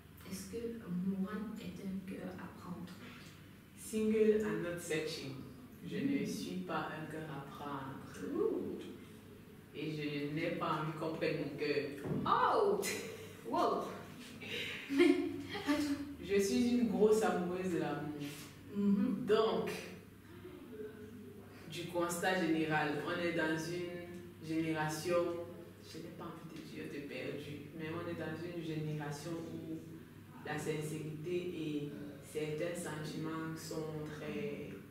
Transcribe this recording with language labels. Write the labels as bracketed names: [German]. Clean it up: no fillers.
[French] Est-ce que Morane est un cœur à prendre? [English] Single and not searching. [French] Je ne suis pas un cœur à prendre. Et je n'ai pas envie qu'on prenne mon cœur. Oh! Wow! Je suis une grosse amoureuse de l'amour. Donc, du constat général, on est dans une génération, je n'ai pas envie de dire de perdu, mais on est dans une génération où la sincérité et certains sentiments sont très...